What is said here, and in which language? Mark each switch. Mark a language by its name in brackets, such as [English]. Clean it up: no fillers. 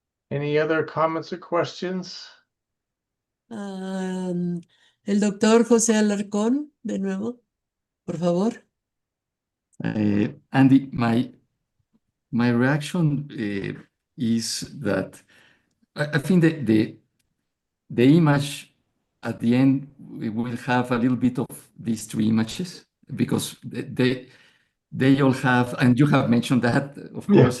[English] Any other comments or questions? [Spanish] El doctor José Alarcón, de nuevo, por favor. [English] Andy, my reaction is that I think that the image at the end we will have a little bit of these three images because they all have, and you have mentioned that, of course.